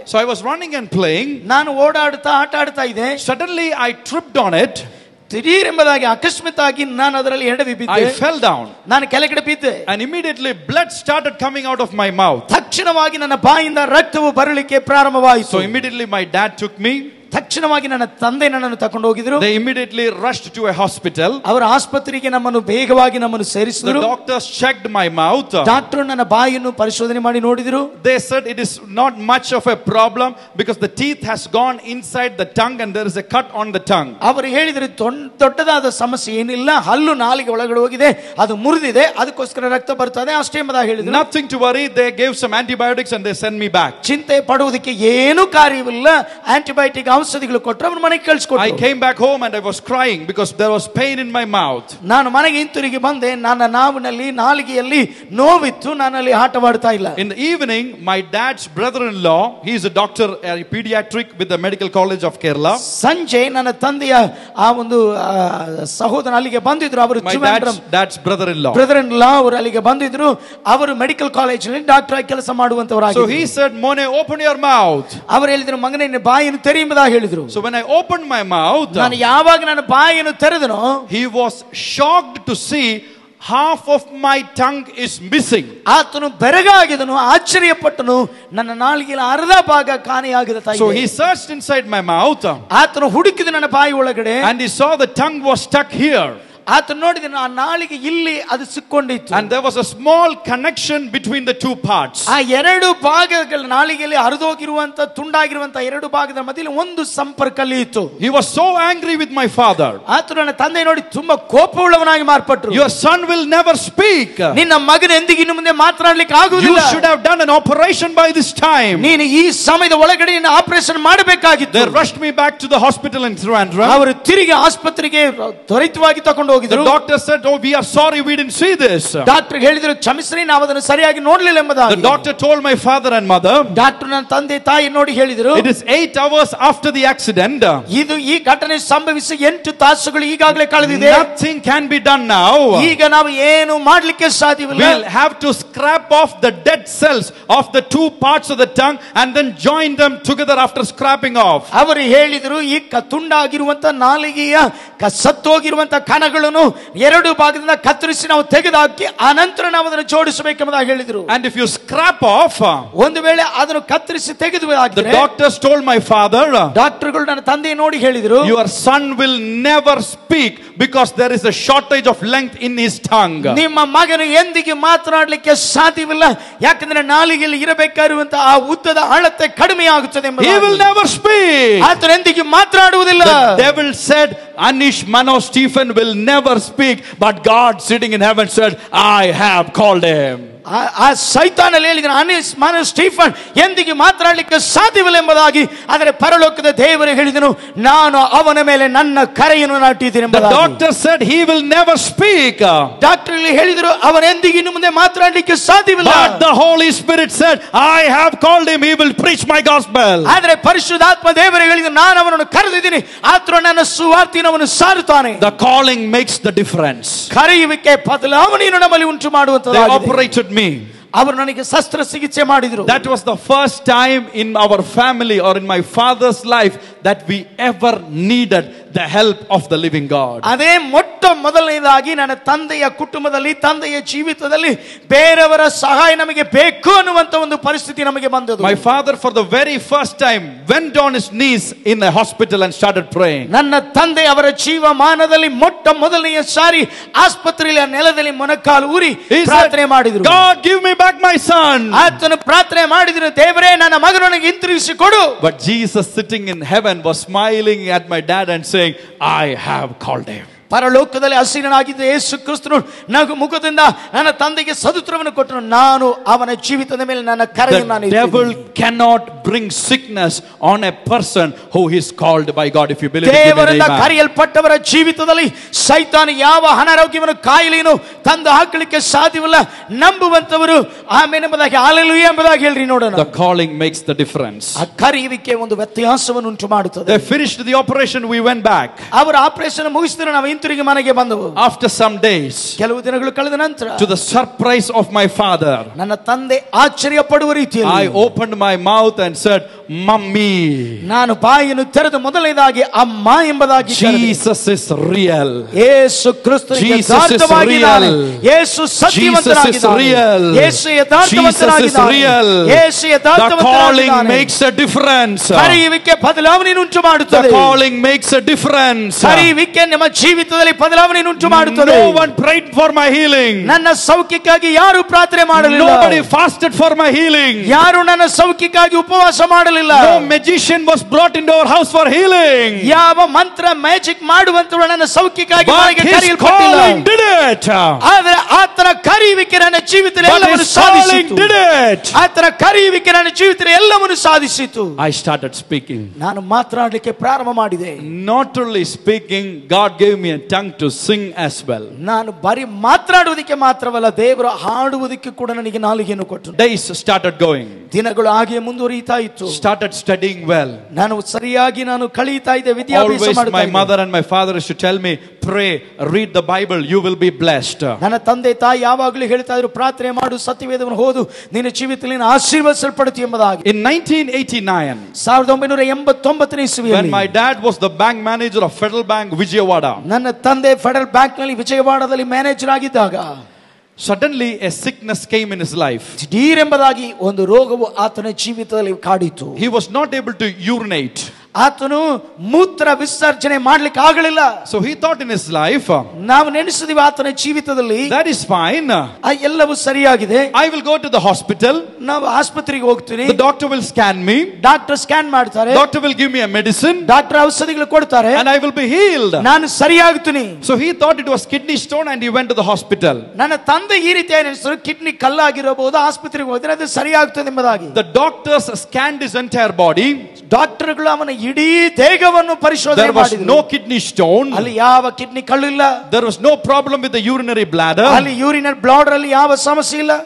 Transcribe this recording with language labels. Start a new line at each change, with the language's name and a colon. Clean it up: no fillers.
English: So I was running and playing.
Kannada: ನಾನು ಓಡಾಡ್ತಾ ಆಟ ಆಡ್ತಾ ಇದ್ದೆ.
English: Suddenly I tripped on it.
Kannada: ದಿಢೀರೆಂಬುದಾಗಿ ಅಕಸ್ಮಾತ್ತಾಗಿ ನಾನು ಅದರಲ್ಲಿ ಎಡವಿ ಬಿದ್ದೆ.
English: I fell down.
Kannada: ನಾನು ಕೆಳಗಡೆ ಬಿದ್ದೆ.
English: And immediately blood started coming out of my mouth.
Kannada: ತಕ್ಷಣವಾಗಿ ನನ್ನ ಬಾಯಿಂದ ರಕ್ತವು ಬರಲಿಕ್ಕೆ ಪ್ರಾರಂಭವಾಯಿತು.
English: So immediately my dad took me.
Kannada: ತಕ್ಷಣವಾಗಿ ನನ್ನ ತಂದೆ ನನ್ನನ್ನು ತಕೊಂಡು ಹೋಗಿದ್ರು.
English: They immediately rushed to a hospital.
Kannada: ಅವರ ಆಸ್ಪತ್ರೆಗೆ ನಮ್ಮನ್ನು ಬೇಗವಾಗಿ ನಮ್ಮನ್ನು ಸೇರಿಸಿದರು.
English: The doctors checked my mouth.
Kannada: Doctor ನನ್ನ ಬಾಯಿಯನ್ನು ಪರಿಶೋಧನೆ ಮಾಡಿ ನೋಡಿದರು.
English: They said it is not much of a problem because the teeth has gone inside the tongue and there is a cut on the tongue.
Kannada: ಅವರು ಹೇಳಿದರು ದೊಡ್ಡದಾದ ಸಮಸ್ಯೆ ಏನಿಲ್ಲ, ಹಲ್ಲು ನಾಲಿಗೆ ಒಳಗಡೆ ಹೋಗಿದೆ, ಅದು ಮುರಿದಿದೆ, ಅದಕ್ಕೋಸ್ಕರ ರಕ್ತ ಬರ್ತದೆ ಅಷ್ಟೇ ಎಂಬುದಾಗಿ ಹೇಳಿದರು.
English: Nothing to worry. They gave some antibiotics and they sent me back.
Kannada: ಚಿಂತೆ ಪಡುವುದಕ್ಕೆ ಏನು ಕಾರ್ಯವಿಲ್ಲ, ಆಂಟಿಬಯೋಟಿಕ್ ಔಷಧಿಗಳು ಕೊಟ್ಟರು, ಅವರ ಮನೆಗೆ ಕಳಿಸಿಕೊಟ್ಟರು.
English: I came back home and I was crying because there was pain in my mouth.
Kannada: ನಾನು ಮನೆಗೆ ಹಿಂತಿರುಗಿ ಬಂದೆ. ನನ್ನ ನಾವಿನಲ್ಲಿ ನಾಲಿಗೆಯಲ್ಲಿ ನೋವಿತ್ತು, ನಾನಲ್ಲಿ ಆಟವಾಡ್ತಾ ಇಲ್ಲ.
English: In the evening, my dad's brother-in-law, he is a doctor, a pediatric with the Medical College of Kerala.
Kannada: ಸಂಜೆ ನನ್ನ ತಂದೆಯ ಆ ಒಂದು ಸಹೋದರ ಅಲ್ಲಿಗೆ ಬಂದಿದ್ರು. ಅವರು
English: dad's brother-in-law
Kannada: ಅವರು ಅಲ್ಲಿಗೆ ಬಂದಿದ್ರು. ಅವರು ಮೆಡಿಕಲ್ ಕಾಲೇಜಿನಲ್ಲಿ ಡಾಕ್ಟರ್ ಆಗಿ ಕೆಲಸ ಮಾಡುವಂತವರಾಗಿದ್ದರು.
English: So he said, "Mone, open your mouth."
Kannada: ಅವರು ಹೇಳಿದ್ರು, ಮಗನೇ ನಿನ್ನ ಬಾಯನ್ನು ತೆರೆ ಎಂಬುದಾಗಿ ಹೇಳಿದ್ರು.
English: So when I opened my mouth,
Kannada: ನಾನು ಯಾವಾಗ ನನ್ನ ಬಾಯನ್ನು ತೆರೆದನೋ,
English: he was shocked to see half of my tongue is missing.
Kannada: ಆತನು ಬೆರಗಾಗಿದನು, ಆಶ್ಚರ್ಯಪಟ್ಟನು, ನನ್ನ ನಾಲಿಗೆಯ ಅರ್ಧ ಭಾಗ ಕಾಣೆಯಾಗಿದೆ.
English: So he searched inside my mouth.
Kannada: ಆತನು ಹುಡುಕಿದ ನನ್ನ ಬಾಯಿ ಒಳಗಡೆ,
English: and he saw the tongue was stuck here.
Kannada: ಆತನು ನೋಡಿದ ಆ ನಾಲಿಗೆ ಇಲ್ಲಿ ಅದು ಸಿಕ್ಕೊಂಡಿತ್ತು.
English: And there was a small connection between the two parts.
Kannada: ಆ ಎರಡು ಭಾಗಗಳ ನಾಲಿಗೆಯಲ್ಲಿ ಹರಿದೋಗಿರುವಂತ ತುಂಡಾಗಿರುವಂತ ಎರಡು ಭಾಗದ ಮಧ್ಯದಲ್ಲಿ ಒಂದು ಸಂಪರ್ಕ ಅಲ್ಲಿ ಇತ್ತು.
English: He was so angry with my father.
Kannada: ಆತನು ನನ್ನ ತಂದೆ ನೋಡಿ ತುಂಬಾ ಕೋಪವುಳ್ಳವನಾಗಿ ಮಾರ್ಪಟ್ಟರು.
English: Your son will never speak.
Kannada: ನಿನ್ನ ಮಗನ ಎಂದಿಗೂ ಇನ್ನು ಮುಂದೆ ಮಾತನಾಡಲಿಕ್ಕೆ ಆಗುವುದಿಲ್ಲ.
English: You should have done an operation by this time.
Kannada: ನೀನು ಈ ಸಮಯದ ಒಳಗಡೆ ನಿನ್ನ ಆಪರೇಷನ್ ಮಾಡಬೇಕಾಗಿತ್ತು.
English: They rushed me back to the hospital in Trivandrum.
Kannada: ಅವರು ತಿರುಗಿ ಆಸ್ಪತ್ರೆಗೆ ತ್ವರಿತವಾಗಿ ತಕೊಂಡು
English: The doctor said, "Oh, we are sorry, we didn't see this."
Kannada: Doctor ಹೇಳಿದರು, ಕ್ಷಮಿಸ್ರಿ, ನಾವು ಅದನ್ನು ಸರಿಯಾಗಿ ನೋಡಲಿಲ್ಲ ಎಂಬುದಾಗಿ.
English: The doctor told my father and mother,
Kannada: doctor ನನ್ನ ತಂದೆ ತಾಯಿ ನೋಡಿ ಹೇಳಿದರು,
English: "It is 8 hours after the accident.
Kannada: ಇದು ಈ ಘಟನೆ ಸಂಭವಿಸಿ 8 ತಾಸುಗಳು ಈಗಾಗಲೇ ಕಳೆದಿದೆ.
English: Nothing can be done now.
Kannada: ಈಗ ನಾವು ಏನು ಮಾಡಲಿಕ್ಕೆ ಸಾಧ್ಯವಿಲ್ಲ.
English: We'll have to scrap off the dead cells of the two parts of the tongue and then join them together after scrapping off."
Kannada: ಅವರು ಹೇಳಿದರು, ಈ ತುಂಡಾಗಿರುವಂತ ನಾಲಿಗೆಯ ಸತ್ತೋಗಿರುವಂತ ಕಣಗಳನ್ನು ಎರಡು ಭಾಗದಿಂದ ಕತ್ತರಿಸಿ ನಾವು ತೆಗೆದುಹಾಕಿ ಅನಂತರ ನಾವು ಅದನ್ನು ಜೋಡಿಸಬೇಕೆಂಬುದಾಗಿ ಹೇಳಿದರು.
English: And if you scrap off,
Kannada: ಒಂದು ವೇಳೆ ಅದನ್ನು ಕತ್ತರಿಸಿ ತೆಗೆದು
English: the doctors told my father,
Kannada: ಡಾಕ್ಟರ್ಗಳು ನನ್ನ ತಂದೆ ನೋಡಿ ಹೇಳಿದರು,
English: "Your son will never speak because there is a shortage of length in his tongue."
Kannada: ನಿಮ್ಮ ಮಗನು ಎಂದಿಗೂ ಮಾತನಾಡಲಿಕ್ಕೆ ಸಾಧ್ಯವಿಲ್ಲ, ಯಾಕಂದ್ರೆ ನಾಲಿಗೆಯಲ್ಲಿ ಇರಬೇಕಾಗಿರುವಂತಹ ಆ ಉದ್ದದ ಅಳತೆ ಕಡಿಮೆ ಆಗುತ್ತದೆ ಎಂಬುದಾಗಿ.
English: He will never speak.
Kannada: ಆತನು ಎಂದಿಗೂ ಮಾತನಾಡುವುದಿಲ್ಲ.
English: The devil said, "Anish, Mano, Stephen will never speak," but God sitting in heaven said, "I have called him."
Kannada: ಆ ಸೈತಾನಲ್ಲಿ ಹೇಳಿದನು ಸ್ಟೀಫನ್ ಎಂದಿಗೆ ಮಾತನಾಡಲಿಕ್ಕೆ ಸಾಧ್ಯವಿಲ್ಲ ಎಂಬುದಾಗಿ. ಆದರೆ ಪರಲೋಕದ ದೇವರು ಹೇಳಿದನು, ನಾನು ಅವನ ಮೇಲೆ ನನ್ನ ಕರೆಯನ್ನು ನಾಟಿದ್ದೇನೆ ಎಂಬುದಾಗಿ.
English: The doctor said he will never speak.
Kannada: Doctor ಹೇಳಿದರು ಅವನ ಎಂದಿಗೆ ಇನ್ನು ಮುಂದೆ ಮಾತನಾಡಲಿಕ್ಕೆ ಸಾಧ್ಯವಿಲ್ಲ.
English: But the Holy Spirit said, I have called him, he will preach my gospel.
Kannada: ಆದರೆ ಪರಿಶುದ್ಧಾತ್ಮ ದೇವರು ಹೇಳಿದರು, ನಾನು ಅವನನ್ನು ಕರೆದಿದ್ದೀನಿ, ಆತನು ನನ್ನ ಸುವಾರ್ತೆಯನ್ನು ಸಾರುತ್ತಾನೆ.
English: The calling makes the difference.
Kannada: ಕರೆಯುವಿಕೆ ಬದಲಾವಣೆಯನ್ನು ನಮ್ಮಲ್ಲಿ ಉಂಟು ಮಾಡುವಂತದ್ದು.
English: They operated me.
Kannada: ಅವರು ನನಗೆ ಶಸ್ತ್ರಚಿಕಿತ್ಸೆ ಮಾಡಿದರು.
English: That was the first time in our family or in my father's life that we ever needed the help of the living God.
Kannada: ಅದೇ ಮೊಟ್ಟ ಮೊದಲನೇದಾಗಿ ನನ್ನ ತಂದೆಯ ಕುಟುಂಬದಲ್ಲಿ, ತಂದೆಯ ಜೀವಿತದಲ್ಲಿ ಬೇರೆಯವರ ಸಹಾಯ ನಮಗೆ ಬೇಕು ಅನ್ನುವಂತ ಒಂದು ಪರಿಸ್ಥಿತಿ ನಮಗೆ ಬಂದದ್ದು.
English: My father for the very first time went on his knees in a hospital and started praying.
Kannada: ನನ್ನ ತಂದೆ ಅವರ ಜೀವಮಾನದಲ್ಲಿ ಮೊಟ್ಟ ಮೊದಲನೆಯ ಸಾರಿ ಆಸ್ಪತ್ರೆಯ ನೆಲದಲ್ಲಿ ಮೊಣಕಾಲು ಊರಿ ಪ್ರಾರ್ಥನೆ ಮಾಡಿದರು.
English: God, give me back my son.
Kannada: ಆತನು ಪ್ರಾರ್ಥನೆ ಮಾಡಿದರು, ದೇವರೇ ನನ್ನ ಮಗನನ್ನು ಹಿಂತಿರುಗಿಸಿ ಕೊಡು.
English: But Jesus sitting in heaven was smiling at my dad and saying, I have called him.
Kannada: ಪರಲೋಕದಲ್ಲಿ ಹಸಿರನಾಗಿದ್ದ ಯೇಸು ಕ್ರಿಸ್ತನು ನಗು ಮುಖದಿಂದ ನನ್ನ ತಂದೆಗೆ ಸದುತ್ರವನ್ನು ಕೊಟ್ಟನು, ನಾನು ಅವನ ಜೀವಿತದ ಮೇಲೆ ನನ್ನ ಕರೆಯನ್ನು ನಾನು
English: The devil cannot bring sickness on a person who is called by God. If you believe it,
Kannada: ದೇವರಿಂದ ಕರೆಯಲ್ಪಟ್ಟವರ ಜೀವಿತದಲ್ಲಿ ಸೈತಾನ ಯಾವ ಅನಾರೋಗ್ಯವನ್ನು ಕಾಯಿಲೆಯನ್ನು ತಂದು ಹಾಕಲಿಕ್ಕೆ ಸಾಧ್ಯವಿಲ್ಲ. ನಂಬುವಂತವರು ಆಮೆನ್ ಎಂಬುದಾಗಿ ಹಲ್ಲೆಲೂಯಾ ಎಂಬುದಾಗಿ ಹೇಳ್ರಿ ನೋಡೋಣ.
English: The calling makes the difference.
Kannada: ಆ ಕರೆಯುವಿಕೆ ಒಂದು ವ್ಯತ್ಯಾಸವನ್ನು ಉಂಟು ಮಾಡುತ್ತದೆ.
English: They finished the operation, we went back.
Kannada: ಅವರ ಆಪರೇಷನ್ ಮುಗಿಸಿದ್ರು, ನಾವು ಹಿಂತಿರುಗಿ ಮನೆಗೆ ಬಂದವು.
English: After some days,
Kannada: ಕೆಲವು ದಿನಗಳು ಕಳೆದ ನಂತರ,
English: to the surprise of my father,
Kannada: ನನ್ನ ತಂದೆ ಆಶ್ಚರ್ಯ ಪಡುವ ರೀತಿಯಲ್ಲಿ
English: I opened my mouth and said, Mummy.
Kannada: ನಾನು ಬಾಯನ್ನು ತೆರೆದು ಮೊದಲನೇದಾಗಿ ಅಮ್ಮ ಎಂಬುದಾಗಿ
English: Jesus is real.
Kannada: ಯೇಸು ಕ್ರಿಸ್ತನು ಯಥಾರ್ಥವಾಗಿದ್ದಾನೆ. ಯೇಸು ಸತ್ಯವಂತನಾಗಿದ್ದಾನೆ. ಯೇಸು ಯಥಾರ್ಥವಂತನಾಗಿದ್ದಾನೆ. ಯೇಸು ಯಥಾರ್ಥವಂತನಾಗಿದ್ದಾನೆ.
English: The calling makes a difference.
Kannada: ಕರೆಯುವಿಕೆ ಬದಲಾವಣೆಯನ್ನು ಉಂಟು ಮಾಡುತ್ತದೆ.
English: The calling makes a difference.
Kannada: ಕರೆಯುವಿಕೆ ನಮ್ಮ ಜೀವಿತದಲ್ಲಿ ಬದಲಾವಣೆಯನ್ನು ಉಂಟು ಮಾಡುತ್ತದೆ.
English: No one prayed for my healing.
Kannada: ನನ್ನ ಸೌಖ್ಯಕ್ಕಾಗಿ ಯಾರು ಪ್ರಾರ್ಥನೆ ಮಾಡಲಿಲ್ಲ.
English: Nobody fasted for my healing.
Kannada: ಯಾರು ನನ್ನ ಸೌಖ್ಯಕ್ಕಾಗಿ ಉಪವಾಸ ಮಾಡಲಿಲ್ಲ.
English: No magician was brought into our house for healing.
Kannada: ಯಾವ ಮಂತ್ರ ಮ್ಯಾಜಿಕ್ ಮಾಡುವಂತವರು ನನ್ನ ಸೌಖ್ಯಕ್ಕಾಗಿ ಮನೆಗೆ ಕರೆಯಲ್ಪಟ್ಟಿಲ್ಲ.
English: Did it.
Kannada: ಆದರೆ ಆತನ ಕರೆಯುವಿಕೆ ನನ್ನ ಜೀವಿತದಲ್ಲಿ ಎಲ್ಲವನ್ನು ಸಾಧಿಸಿತು. ಆತನ ಕರೆಯುವಿಕೆ ನನ್ನ ಜೀವಿತದಲ್ಲಿ ಎಲ್ಲವನ್ನು ಸಾಧಿಸಿತು.
English: I started speaking.
Kannada: ನಾನು ಮಾತನಾಡಲಿಕ್ಕೆ ಪ್ರಾರಂಭ ಮಾಡಿದೆ.
English: Not only speaking, God gave me a tongue to sing as well.
Kannada: ನಾನು ಬರೀ ಮಾತನಾಡುವುದಕ್ಕೆ ಮಾತ್ರವಲ್ಲ, ದೇವರು ಹಾಡುವುದಕ್ಕೆ ಕೂಡ ನನಗೆ ನಾಲಿಗೆಯನ್ನು ಕೊಟ್ಟನು.
English: Days started going.
Kannada: ದಿನಗಳು ಹಾಗೆ ಮುಂದುವರಿತಾ ಇತ್ತು.
English: Started studying well.
Kannada: ನಾನು ಸರಿಯಾಗಿ ನಾನು ಕಲಿತಾ ಇದ್ದೆ, ವಿದ್ಯಾಭ್ಯಾಸ ಮಾಡುತ್ತಾ ಇದ್ದೆ.
English: My mother and my father used to tell me, pray, read the Bible, you will be blessed.
Kannada: ನನ್ನ ತಂದೆ ತಾಯಿ ಯಾವಾಗಲೂ ಹೇಳ್ತಾ ಇದ್ರು, ಪ್ರಾರ್ಥನೆ ಮಾಡು, ಸತ್ಯವೇದವನ್ನು ಓದು, ನಿನ್ನ ಜೀವಿತದಲ್ಲಿ ಆಶೀರ್ವದಿಸಲ್ಪಡುತ್ತಿ ಎಂಬುದಾಗಿ.
English: In 1989,
Kannada: 1989ನೇ ಇಸವಿಯಲ್ಲಿ,
English: when my dad was the bank manager of Federal Bank Vijayawada,
Kannada: ನನ್ನ ತಂದೆ ಫೆಡರಲ್ ಬ್ಯಾಂಕ್ ನಲ್ಲಿ ವಿಜಯವಾಡದಲ್ಲಿ ಮ್ಯಾನೇಜರ್ ಆಗಿದ್ದಾಗ,
English: suddenly a sickness came in his life.
Kannada: ದಿಢೀರೆಂಬುದಾಗಿ ಒಂದು ರೋಗವು ಆತನ ಜೀವಿತದಲ್ಲಿ ಕಾಡಿತು.
English: He was not able to urinate.
Kannada: ಆತನು ಮೂತ್ರ ವಿಸರ್ಜನೆ ಮಾಡ್ಲಿಕ್ಕೆ ಆಗಲಿಲ್ಲ.
English: So he thought in his life,
Kannada: ನಾವು ನೆನೆಸಿದೀವಿ ಆತನ ಜೀವಿತದಲ್ಲಿ
English: that is fine,
Kannada: ಎಲ್ಲವೂ ಸರಿಯಾಗಿದೆ,
English: I will go to the hospital,
Kannada: ನಾವು ಆಸ್ಪತ್ರೆಗೆ ಹೋಗ್ತೀನಿ,
English: the doctor will scan me,
Kannada: doctor scan ಮಾಡ್ತಾರೆ,
English: doctor will give me a medicine,
Kannada: doctor ಔಷಧಿಗಳು ಕೊಡ್ತಾರೆ,
English: and I will be healed.
Kannada: ನಾನು ಸರಿಯಾಗ್ತೀನಿ.
English: So he thought it was kidney stone and he went to the hospital.
Kannada: ನನ್ನ ತಂದೆ ಈ ರೀತಿ ಅನಿಸಿದ್ರು, kidney ಕಲ್ಲಾಗಿರಬಹುದು, ಆಸ್ಪತ್ರೆಗೆ ಹೋದ್ರೆ ಅದು ಸರಿಯಾಗ್ತದೆ ಎಂಬುದಾಗಿ.
English: The doctors scanned his entire body.
Kannada: ಡಾಕ್ಟರ್ಗಳು ಅವನ ಇಡೀ ದೇಹವನ್ನು ಪರಿಶೋಧನೆ ಮಾಡಿದರು.
English: There was no kidney stone.
Kannada: ಅಲ್ಲಿ ಯಾವ ಕಿಡ್ನಿ ಕಲ್ಲು ಇಲ್ಲ.
English: There was no problem with the urinary bladder.
Kannada: ಅಲ್ಲಿ ಯೂರಿನರಿ ಬ್ಲಾಡರ್ ಅಲ್ಲಿ ಯಾವ ಸಮಸ್ಯೆ ಇಲ್ಲ.